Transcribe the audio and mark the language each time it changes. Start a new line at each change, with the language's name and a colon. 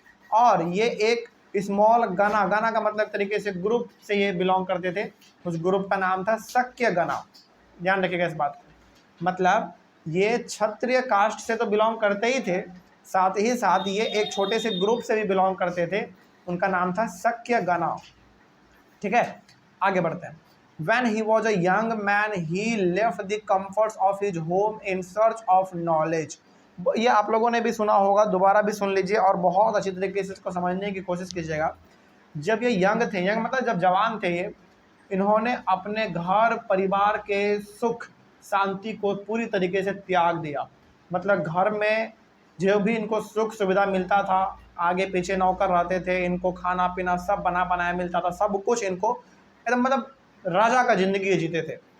Hindi: और ये एक स्मॉल गना, गना का मतलब तरीके से ग्रुप से ये बिलोंग करते थे। उस ग्रुप का नाम था शक्य गना। ध्यान रखिएगा इस बात को। मतलब ये क्षत्रिय कास्ट से तो बिलोंग करते ही थे, साथ ही साथ ये एक छोटे से ग्रुप से भी बिलोंग करते थे। उनका नाम था शक्य गना, ठीक है। आगे बढ़ते हैं।
English: When he was a young man, he left the comforts of his home in search of knowledge.
Hindi: ये आप लोगों ने भी सुना होगा, दोबारा भी सुन लीजिए और बहुत अच्छी तरीके से इसको समझने की कोशिश कीजिएगा। जब ये यंग थे, यंग मतलब जब जवान थे ये, इन्होंने अपने घर परिवार के सुख शांति को पूरी तरीके से त्याग दिया। मतलब घर में जो भी इनको सुख सुविधा मिलता था, आगे पीछे नौकर रहते थे, इनको खाना पीना सब बना बनाया मिलता था, सब कुछ इनको एकदम मतलब राजा का ज़िंदगी जीते थे।